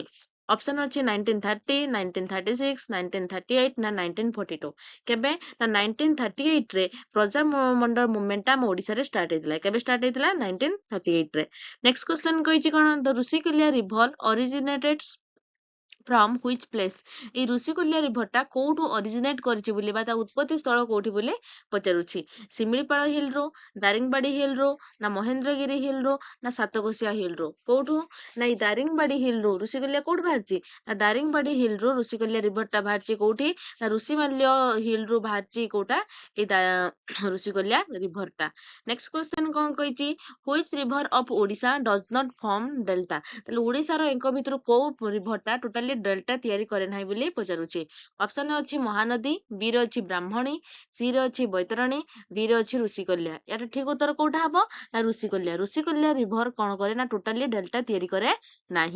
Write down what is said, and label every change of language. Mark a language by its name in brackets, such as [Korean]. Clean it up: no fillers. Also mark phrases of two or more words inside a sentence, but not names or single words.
[Odia] ଅପସନ ଅଛି 1930, 1936, 1938 ନା 1942। କେବେ ନା 1938 ରେ ପ୍ରଜାମଣ୍ଡଳ ମୁଭମେଣ୍ଟ ଆମ ଓଡିଶାରେ ଷ୍ଟାର୍ଟ ହେଇଥିଲା। କେବେ ଷ୍ଟାର୍ଟ ହେଇଥିଲା 1938 ରେ। [English] next question [Odia] କହିଛି କଣ [English] the Rushikulya river originated from which place? [Odia] এই ଋଷିକୁଲ୍ୟା ରିଭର ଟା କୋଉଠୁ ଅରିଜିନେଟ କରିଛି ବୋଲି ବା ତା ଉତ୍ପତ୍ତି ସ୍ଥଳ କୋଉଠି ବୋଲି ପଚାରୁଛି। ଶିମିଳିପାଳ ହିଲ ରୁ, ଦାରିଙ୍ଗବାଡି ହିଲ ରୁ ନା ମହେନ୍ଦ୍ରଗିରି ହିଲ ରୁ ନା ସାତକୋଶିଆ ହିଲ ରୁ? କୋଉଠୁ ନା ଏଇ ଦାରିଙ୍ଗବାଡି ହିଲ ରୁ ଋଷିକୁଲ୍ୟା କୋଉଠୁ ବାହାରିଛି ନା ଦାରିଙ୍ଗବାଡି ହିଲ ରୁ ଋଷିକୁଲ୍ୟା ରିଭର ଟା ବାହାରିଛି କୋଉଠି ନା ଋଷିମାଲ୍ୟ ହିଲ ରୁ ବାହାରିଛି କୋଉଟା ଏଇ ଋଷିକୁଲ୍ୟା ରିଭର ଟା। [English] next question [Odia] କଣ କହିଛି [English] which river of Odisha does not form delta? [Odia] ତାହେଲେ ଓଡିଶାର ଏଙ୍କ ଭିତରୁ କୋଉ ରିଭର ଟା [English] totally delta [Odia] ତିଆରି କରେ ନାହିଁ ବୋଲି ପଚାରୁଛି। ଅପସନ ଅଛି ମହାନଦୀ, ବି ରେ ଅଛି ବ୍ରାହ୍ମଣୀ, ସି ରେ ଅଛି ବୈତରଣୀ, ଡି ରେ ଅଛି ଋଷିକୁଲ୍ୟା। ୟାର ଠିକ ଉତ୍ତର କୋଉଟା ହବ ନା ଋଷିକୁଲ୍ୟା। ଋଷିକୁଲ୍ୟା ରିଭର କଣ କରେ ନା [English] totally delta [Odia] ତିଆରି କରେ ନାହିଁ।